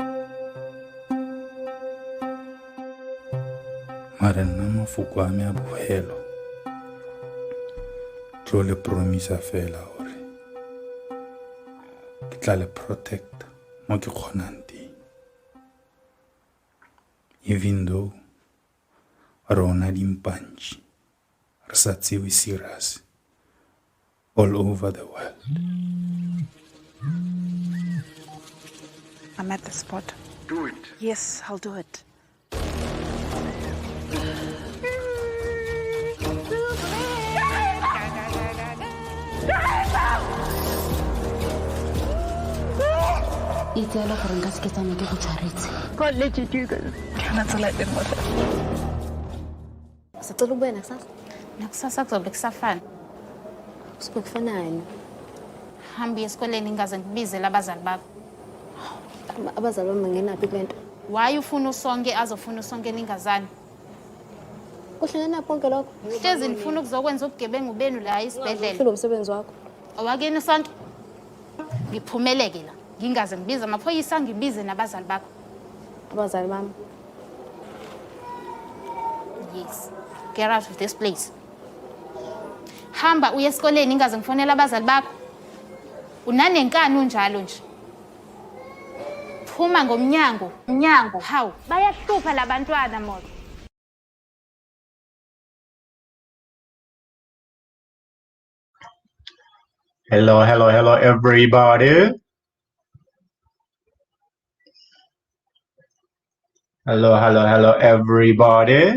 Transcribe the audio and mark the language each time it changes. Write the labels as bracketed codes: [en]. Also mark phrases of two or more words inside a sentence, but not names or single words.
[tn] Mare nna mafoko a me a bofelo tlo le promisa fela gore ke tla le protect mo ke kgonang teng, [en] even though [tn] rona dimpanchi re sa tsewe [en] serious all over the world. at the spot. Do it. Yes, I'll do it. [tn] itseela gore nka se ke tsamaye ke go tshwaretse [en] God let you do this. Cannot let them with it. [zu] sicela ukubuya nakusasa Nakusasa kuzobe kusafana. kusuke kufanani Hamba uye esikoleni ngingaze ngibizele abazali bakho. abazali bami ngenaphi kule nto Why ufuna usonke azofuna usonke ningazani? kuhlele naphi konke lokho Hlezi nifuna ukuzokwenza ubugebengu benu la isibhedlela. ufile umsebenzi wakho Owakini sonke. Ngiphumeleke la. Ngingaze ngibize amaphoyisa ngibize nabazali bakho. abazali bami [en] Yes. Get out of this place. [zu] Hamba uye esikoleni ngingaze ngifonela abazali bakho. Unanenkani unjalo nje. Phuma ngomnyango. Mnyango. Hawu, bayahlupha labantwana moto. [en] Hello, hello, hello, everybody. Hello, hello, hello, everybody.